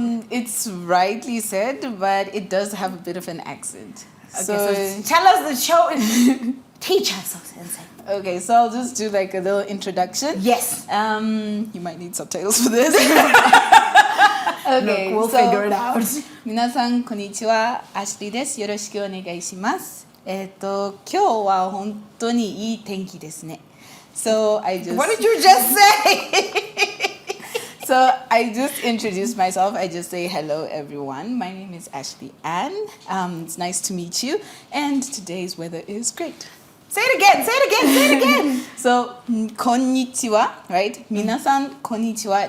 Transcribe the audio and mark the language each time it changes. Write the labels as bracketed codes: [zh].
[en] It's rightly said, but it does have a bit of an accent. Okay, so tell us the show. Teach us something. Okay, so I'll just do like a little introduction. Yes. You might need subtitles for this. Okay, Look, we'll figure it out. [ja] 皆さんこんにちは、アシュリーです。よろしくお願いします。今日は本当にいい天気ですね。 [en] So I just. What did you just say? So I just introduce myself. I just say hello, everyone. My name is Ashley Ann. It's nice to meet you. And today's weather is great. Say it again. Say it again. Say it again. So, konnichiwa, right? [ja] 皆さんこんにちは.